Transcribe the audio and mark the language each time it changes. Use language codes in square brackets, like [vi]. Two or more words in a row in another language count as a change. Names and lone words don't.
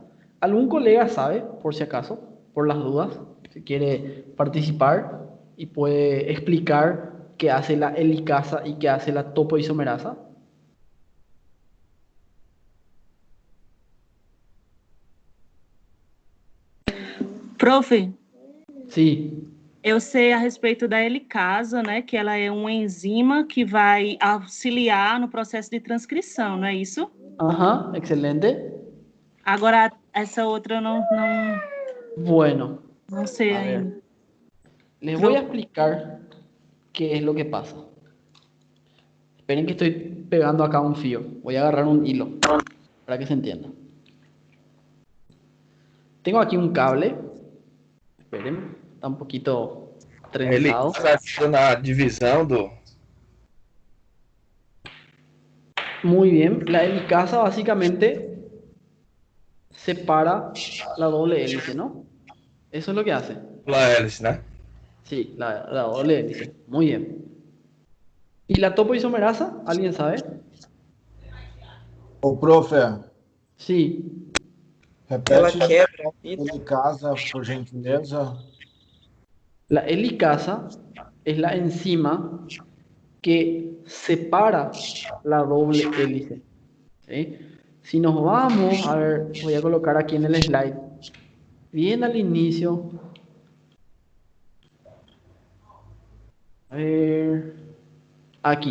[es] ¿Algún colega sabe, por si acaso, por las dudas, si quiere participar y puede explicar qué hace la helicasa y qué hace la topoisomerasa? [pt] Prof, [es] Sí, [pt] eu sei a respeito da helicasa, né? Que ela é uma enzima que vai auxiliar no processo de transcrição, não é isso? [es] ajá, excelente. [pt] Agora, essa outra eu [es] Bueno, [pt] não sei [es] a ver, [pt] ainda. [es] les voy a explicar qué es lo que pasa. Esperen que estoy pegando acá un fío. Voy a agarrar un hilo para que se entienda. Tengo aquí un cable. Esperen, está un poquito [pt] Ele [es] trenzado. [pt] está na divisão do. [es] Muy bien, la helicasa básicamente separa la doble hélice, ¿no? Eso es lo que hace. La hélice, né? Sí, la doble hélice. Muy bien. ¿Y la topoisomerasa? ¿Alguien sabe? [pt] Ô, prof, [es] Sí, [pt] Ela repete quebra a fita. de casa, por gentileza. [es] la helicasa es la enzima que separa la doble hélice. ¿Sí? Si nos vamos, a ver, voy a colocar aquí en el slide, bien al inicio. A ver, aquí.